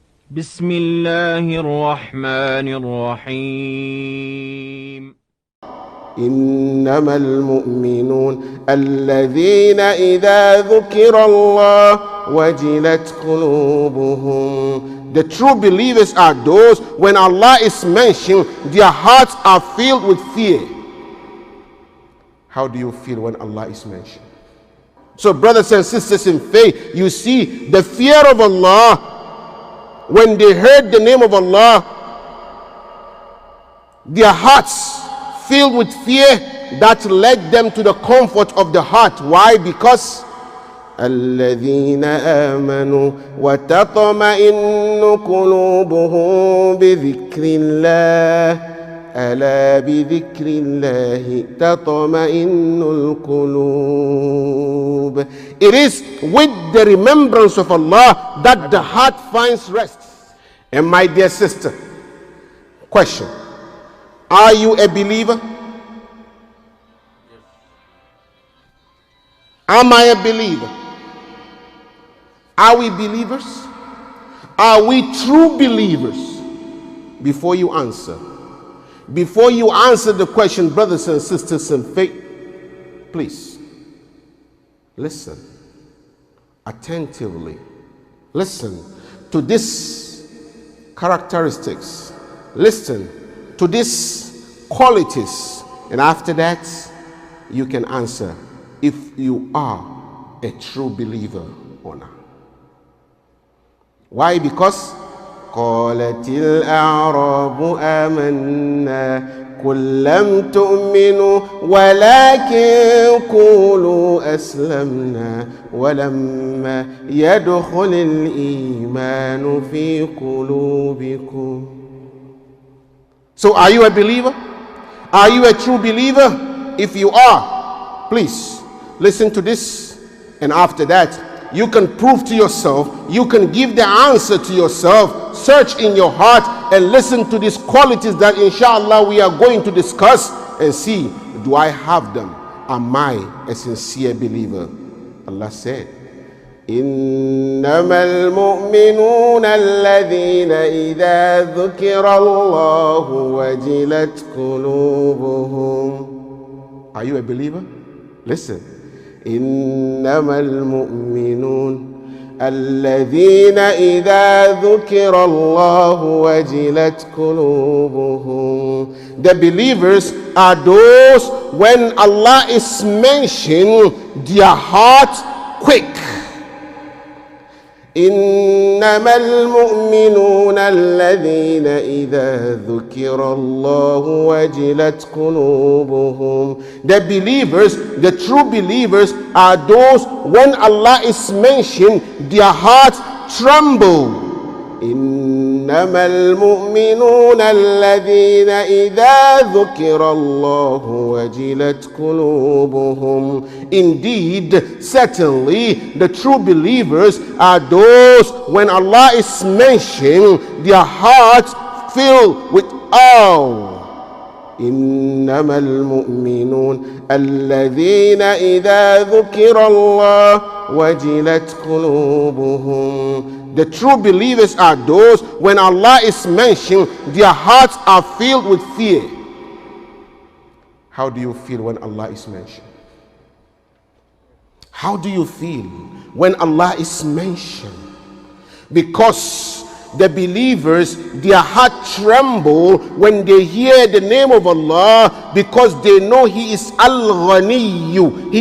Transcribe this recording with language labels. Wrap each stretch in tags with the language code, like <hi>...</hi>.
<ar>بسم الله الرحمن الرحيم. إنما المؤمنون الذين إذا ذكر الله وجلت قلوبهم.</ar> <en>The true believers are those when Allah is mentioned, their hearts are filled with fear. How do you feel when Allah is mentioned? So brothers and sisters in faith, you see the fear of Allah, when they heard the name of Allah, their hearts filled with fear, that led them to the comfort of the heart. Why? Because</en> <ar>الذين آمنوا وتطمئن قلوبهم بذكر الله ألا بذكر الله تطمئن القلوب.</ar> <en>It is with the remembrance of Allah that the heart finds rest. And my dear sister, question: are you a believer? Am I a believer? Are we believers? Are we true believers? Before you answer the question, brothers and sisters in faith, please listen attentively. Listen to these characteristics. Listen to these qualities. And after that, you can answer if you are a true believer or not. Why? Because</en> <ar>قالت الأعراب آمنا قل لم تؤمنوا ولكن قولوا أسلمنا ولما يدخل الإيمان في قلوبكم.</ar> <en>So are you a believer? Are you a true believer? If you are, please listen to this, and after that you can prove to yourself, you can give the answer to yourself. Search in your heart and listen to these qualities that inshallah we are going to discuss, and see, do I have them? Am I a sincere believer? Allah said,</en> <ar>إنما المؤمنون الذين إذا ذكر الله وجلت قلوبهم.</ar> <en>Are you a believer? Listen.</en> <ar>إنما المؤمنون الذين إذا ذكر الله وجلت قلوبهم.</ar> <en>The believers are those when Allah is mentioned, their heart quick.</en> <ar>إنما المؤمنون الذين إذا ذكر الله وجلت قلوبهم.</ar> <en>The believers, the true believers, are those when Allah is mentioned, their hearts tremble.</en> <ar>إنما المؤمنون الذين إذا ذكر الله وجلت قلوبهم.</ar> <en>Indeed, certainly, the true believers are those when Allah is mentioned, their hearts fill with awe.</en> <ar>إنما المؤمنون الذين إذا ذكر الله وجلت قلوبهم.</ar> <en>The true believers are those when Allah is mentioned, their hearts are filled with fear. How do you feel when Allah is mentioned? How do you feel when Allah is mentioned? Because the believers, their heart tremble when they hear the name of Allah, because they know He is Al-Ghaniyu.</en>